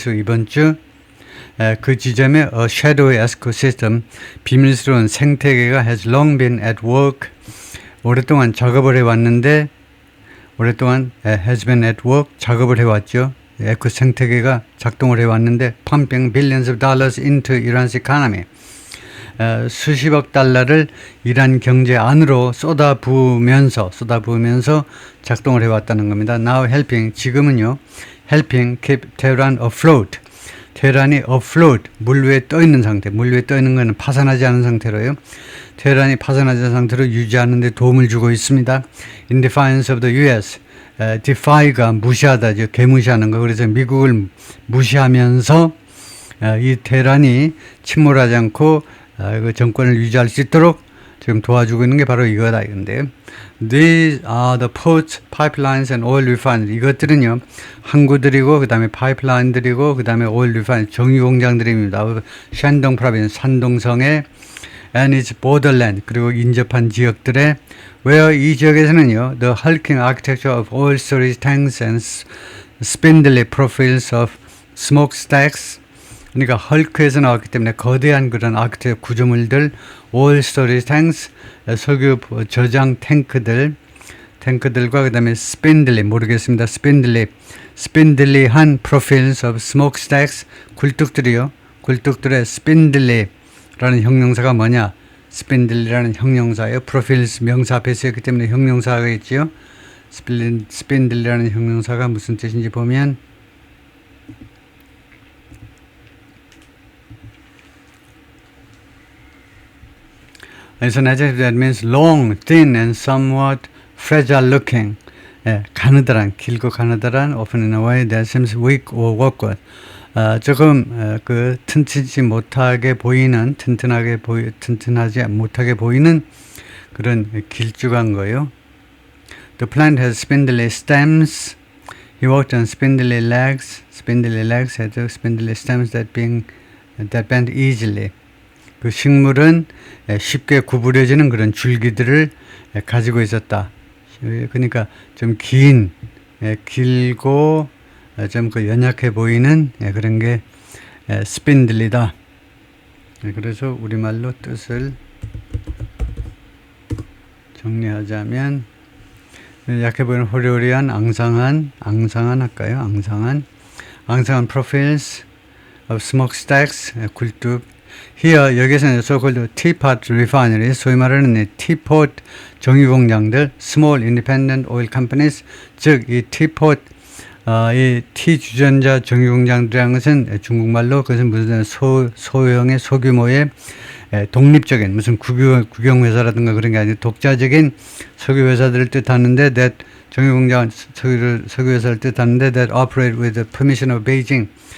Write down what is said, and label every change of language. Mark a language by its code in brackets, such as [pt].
[ko] 이번 주 그 지점에 [en] a shadowy ecosystem, [ko] 비밀스러운 생태계가 [en] has long been at work, [ko] 오랫동안 작업을 해왔는데 오랫동안 [en] has been at work, [ko] 작업을 해왔죠. 에코 생태계가 작동을 해왔는데 [en] pumping billions of dollars into Iran's economy, [ko] 수십억 달러를 이란 경제 안으로 쏟아부으면서 작동을 해왔다는 겁니다. [en] Now helping, [ko] 지금은요, [en] helping keep Tehran afloat. [ko] 테헤란이 afloat, 물 위에 떠 있는 상태. 물 위에 떠 있는 것은 파산하지 않은 상태로요. 테헤란이 파산하지 않은 상태로 유지하는 데 도움을 주고 있습니다. [en] In defiance of the US. [ko] defy가 무시하다죠. 개무시하는 거. 그래서 미국을 무시하면서 이 테헤란이 침몰하지 않고 그 정권을 유지할 수 있도록 지금 도와주고 있는 게 바로 이거다 이건데요. [en] These are the ports, pipelines and oil refineries. [ko] 이것들은요, 항구들이고 그 다음에 파이프라인들이고 그 다음에 oil refinery, 정유 공장들입니다. 샨동 프로빈스, 산동성의 [en] and its borderland, [ko] 그리고 인접한 지역들의 where 이 지역에서는요, [en] the hulking architecture of oil storage tanks and spindly profiles of smokestacks, [ko] 그러니까 헐크에서 나왔기 때문에 거대한 그런 아크텍처 구조물들, [en] oil storage tanks, [ko] 석유 저장 탱크들과 그 다음에 spindly, 모르겠습니다. spindly한 [en] profiles of smokestacks, [ko] 굴뚝들이요. 굴뚝들의 spindly라는 형용사가 뭐냐? spindly라는 형용사예요. profiles 명사 앞에 쓰였기 때문에 형용사가 있지요. spindly라는 형용사가 무슨 뜻인지 보면 [en] It's an adjective that means long, thin, and somewhat fragile looking. [ko] 예, 가느다란, 길고 가느다란, [en] often in a way that seems weak or awkward. [ko] 조금 그 튼튼하지 못하게 보이는, 튼튼하지 못하게 보이는 그런 길쭉한 거요. [en] The plant has spindly stems. He walked on spindly legs. Spindly legs had spindly stems that bend easily. [ko] 그 식물은 쉽게 구부려지는 그런 줄기들을 가지고 있었다. 그러니까 좀 길고 좀 그 연약해 보이는 그런 게 스핀들리다. 그래서 우리말로 뜻을 정리하자면 약해 보이는 호리호리한 앙상한 할까요? 앙상한 [en] profiles of smokestacks, [ko] 굴뚝. Here, 여기서는 [en] so-called teapot refineries, [ko] 소위 말하는 teapot 정유공장들, [en] small independent oil companies, [ko] 즉 이 teapot, 이 티주전자 정유공장들이라는 것은 중국말로 그것은 무슨 소형의 소규모의 독립적인 무슨 국영회사라든가 그런 게 아니라 독자적인 석유회사들을 뜻하는데 that 정유공장 석유회사를 뜻하는데 [en] that operate with the permission of Beijing.